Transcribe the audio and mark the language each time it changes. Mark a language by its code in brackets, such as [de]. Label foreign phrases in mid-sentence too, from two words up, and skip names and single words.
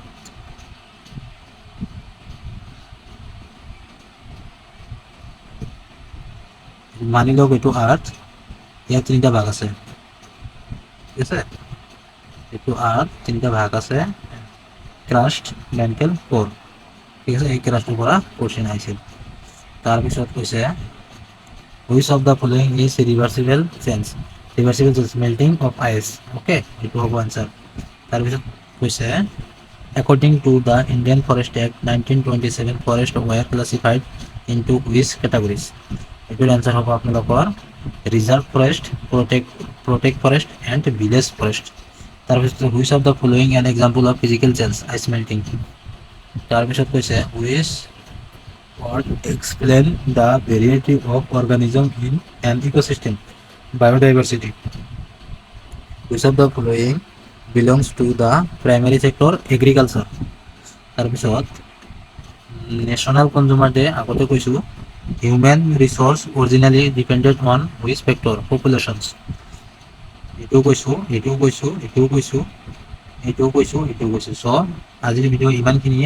[as] মানি লওক এইটো আৰ্থ, ইয়াৰ তিনিটা ভাগ আছে, ঠিক আছে। এইটো আৰ্থ তিনিটা ভাগ আছে, [en] crust, mantle, core, [as] ঠিক আছে। এই ক্ৰাষ্টৰ পৰা কোৱেশ্চন আহিছিল। তাৰপিছত কৈছে [en] which of the following is reversible change, melting of ice, [as] অ'কে, এইটো হ'ব আনচাৰ। তাৰপিছত কৈছে [en] according to the Indian Forest Act 1927 forest were classified into which categories। [as] এইটোৰ আনচাৰ হ'ব আপোনালোকৰ [en] reserve forest, protect forest and village forest. তাৰপিছত which of the following an example of physical change, ice melting. [as] তাৰপিছত কৈছে [en] which word explain the variety of organism in an ecosystem, biodiversity. which of the following belongs to the primary sector, agriculture. তাৰপিছত National Consumer Day [as] আগতে কৈছোঁ, [en] human resource originally depended on which factor, populations. [as] এইটোও কৈছোঁ। চ' আজিৰ ভিডিঅ' ইমানখিনিয়ে।